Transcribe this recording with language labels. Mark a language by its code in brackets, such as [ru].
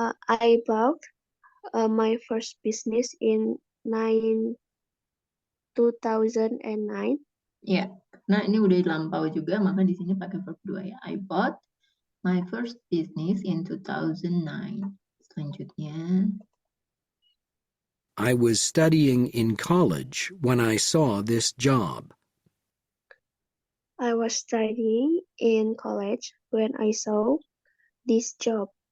[en] I bought my first business in 2009. [id] ya. Nah, ini udah lampau juga, maka di sini pakai verb 2 ya. [en] I bought my first business in 2009. [id] Selanjutnya, [en] I was studying in college when I saw this job. I was studying in college when I saw this job.